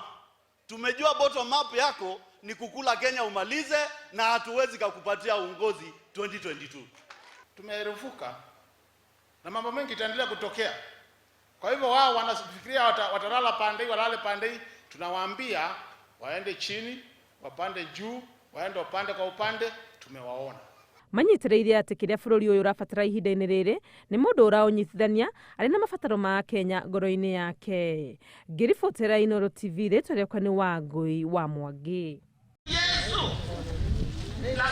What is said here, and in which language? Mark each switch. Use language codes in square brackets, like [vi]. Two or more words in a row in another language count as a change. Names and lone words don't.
[sw] Tumejua [en] bottom up [sw] yako ni kukula Kenya umalize, na hatuwezi kukupatia uongozi 2022. Tumerufuka na mambo mengi itaendelea kutokea. Kwa hivyo wao wanafikiria watalala pande hii, walale pande hii. Tunawaambia waende chini, wapande juu, waende upande kwa upande. Tumewaona [ki] manyitĩrĩire atĩ kĩrĩa bũrũri ũyũ ũrabatara ihinda-inĩ rĩrĩ nĩ mũndũ ũraũnyitithania arĩ na mabataro ma Kenya ngoro-inĩ yake. Ngĩribotera Inooro TV, rĩtwa rĩakwa nĩ Wangũi wa Mwangi.